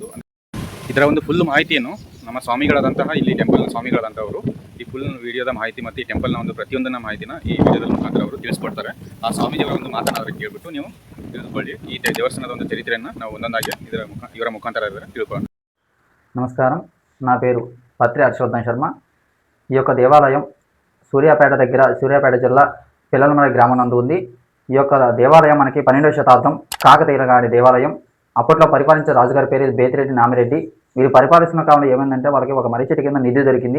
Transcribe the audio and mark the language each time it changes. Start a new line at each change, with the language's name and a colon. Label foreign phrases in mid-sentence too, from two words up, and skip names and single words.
Kannada: ಇದರ ಒಂದು ಫುಲ್ ಮಾಹಿತಿಯನ್ನು ನಮ್ಮ ಸ್ವಾಮಿಗಳಾದಂತಹ ಇಲ್ಲಿ ಟೆಂಪಲ್ನ ಸ್ವಾಮಿಗಳಾದಂಥವರು ಈ ಫುಲ್ ವಿಡಿಯೋದ ಮಾಹಿತಿ ಮತ್ತು ಈ ಟೆಂಪಲ್ನ ಒಂದು ಪ್ರತಿಯೊಂದನ್ನ ಮಾಹಿತಿನ ಈ ವಿಡಿಯೋದ ಮುಖಾಂತರ ಅವರು ತಿಳಿಸ್ಕೊಡ್ತಾರೆ. ಆ ಸ್ವಾಮೀಜಿಯವರ ಒಂದು ಮಾತನಾಡಿ ಕೇಳಿಬಿಟ್ಟು ನೀವು ತಿಳಿದುಕೊಳ್ಳಿ. ಈ ದೇವಸ್ಥಾನದ ಒಂದು ಚರಿತ್ರೆಯನ್ನು ನಾವು ಒಂದೊಂದಾಗಿ ಇವರ ಮುಖಾಂತರ ತಿಳ್ಕೊಳ್ಳೋಣ.
Telugu: నమస్కారం. నా పేరు పత్రి హర్షవర్ధన్ శర్మ. ఈ యొక్క దేవాలయం సూర్యాపేట జిల్లా పిల్లలమల గ్రామం నందు ఉంది. ఈ యొక్క దేవాలయం మనకి 12వ శతాబ్దం కాకతీయుల గారి దేవాలయం. అప్పట్లో పరిపాలించే రాజుగారి పేరు బేతిరెడ్డి నామిరెడ్డి. వీరు పరిపాలిస్తున్న కాలంలో ఏమైందంటే వాళ్ళకి ఒక మర్రి చెట్టు కింద నిధి దొరికింది.